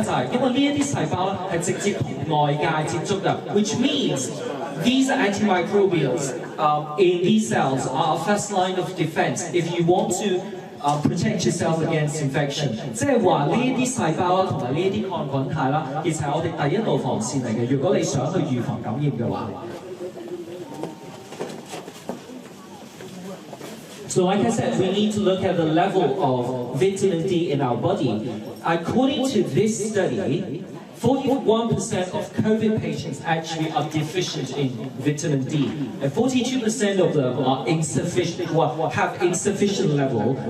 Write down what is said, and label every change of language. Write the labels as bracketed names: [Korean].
[Cantonese] 就係因為呢一啲細胞咧係直接同外界接觸嘅 [English] ，which means these antimicrobials in these cells are a first line of defense if you want to protect yourself against infection。 [Cantonese] 即係話呢一啲細胞啦，同埋呢一啲抗菌肽啦，其實係我哋第一道防線嚟嘅。如果你想去預防感染嘅話。 [English] So like I said, we need to look at the level of vitamin D in our body. According to this study, 41% of COVID patients actually are deficient in vitamin D, and 42% of them are have insufficient level.